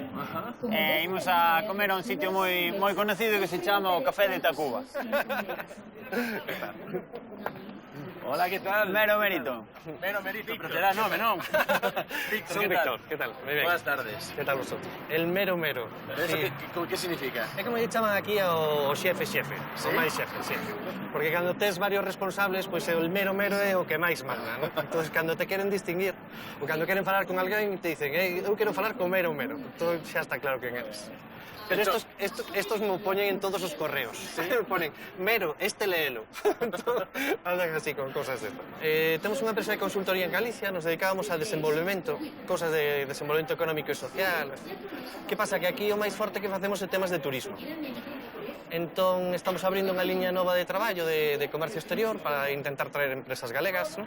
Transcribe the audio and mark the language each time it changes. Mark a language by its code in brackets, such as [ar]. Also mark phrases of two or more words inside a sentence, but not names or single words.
[gl] Imos a comer a un sitio moi conocido que se chama o Café de Tacuba. [es] Hola, ¿qué tal? Mero mérito. [gl] Mero mérito, pero te da nome, non? [es] Víctor, Son Víctor, ¿qué tal? Muy bien. Buenas tardes. ¿Qué tal vosotros? El mero mero. ¿Eso qué significa? [gl] É como lle chaman aquí ao xefe, [es] ¿Sí? [gl] o máis xefe, sí. Porque cando tes varios responsables, pois el mero é o que máis manda, non? Entón, cando te queren distinguir, ou cando queren falar con alguén, te dicen, eu quero falar con mero. Entón, xa está claro quen eres. [es] Pero estos me ponen [gl] en todos os correos. [es] ¿Sí? Me ponen, mero, léelo. Andan así con cosas de esto. [gl] Temos unha empresa de consultoría en Galicia, nos dedicábamos a desenvolvemento, cosas de desenvolvemento económico e social. Que pasa? Que aquí o máis forte que facemos é temas de turismo. Entón, estamos abrindo unha liña nova de traballo de comercio exterior para intentar traer empresas galegas, ¿no?